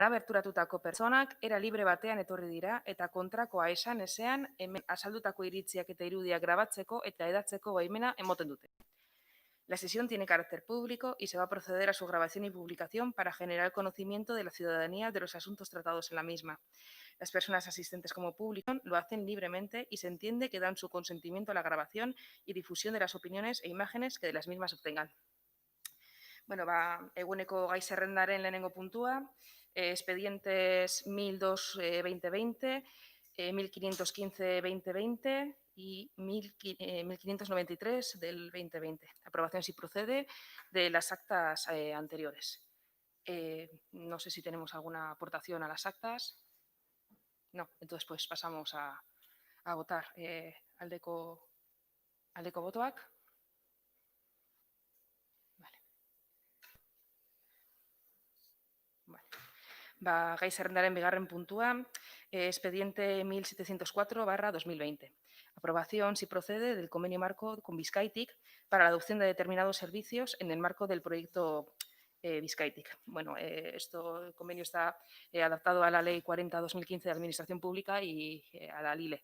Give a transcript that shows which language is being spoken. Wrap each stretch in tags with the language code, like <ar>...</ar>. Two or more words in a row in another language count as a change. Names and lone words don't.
<eu>Berturatutako pertsonak era libre batean etorri dira eta kontrakoa esan ezean hemen azaldutako iritziak eta irudiak grabatzeko eta hedatzeko baimena emoten dute.</eu> <es>La sesión tiene carácter público y se va a proceder a su grabación y publicación para generar el conocimiento de la ciudadanía de los asuntos tratados en la misma. Las personas asistentes como público lo hacen libremente y se entiende que dan su consentimiento a la grabación y difusión de las opiniones e imágenes que de las mismas obtengan.</es> <eu>Bueno, eguneko gai zerrendaren lehenengo puntua,</eu> <es>expedientes 1002-2020, 1515-2020 y 1593 del 2020. Aprobación, si procede, de las actas anteriores. No sé si tenemos alguna aportación a las actas. No, entonces pues pasamos a votar.</es> <eu>Aldeko botoak. Gai zerrendaren bigarren puntua,</eu> <es>expediente 1704/2020. Aprobación, si procede, del convenio marco con Bizkaitik para la adopción de determinados servicios en el marco del proyecto Bizkaitik. Bueno, el convenio está adaptado a la Ley 40/2015 de Administración Pública y a la LILE.</es>